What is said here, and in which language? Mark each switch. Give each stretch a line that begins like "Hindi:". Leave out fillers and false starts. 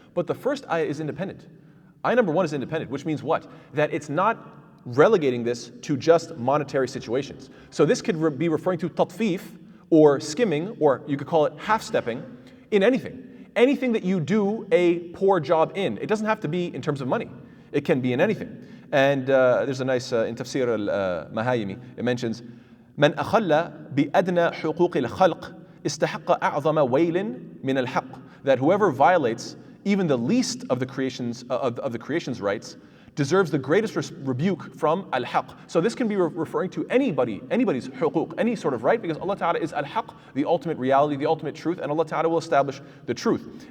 English: But the first ayah is independent. Ayah number 1 is independent, which means what? That it's not relegating this to just monetary situations. So this could be referring to tatfif, or skimming, or you could call it half-stepping, in anything. Anything that you do a poor job in. It doesn't have to be in terms of money. It can be in anything. And there's a nice, in Tafseer AlMutaffifin, it mentions,
Arabic: من أخل بأدنى حقوق الخلق استحق أعظم ويل من الحق.
English: That whoever violates even the least of the creation's rights deserves the greatest rebuke from al-haq. So this can be referring to anybody's huquq, any sort of right, because Allah Ta'ala is al-haq, the ultimate reality, the ultimate truth, and Allah Ta'ala will establish the truth.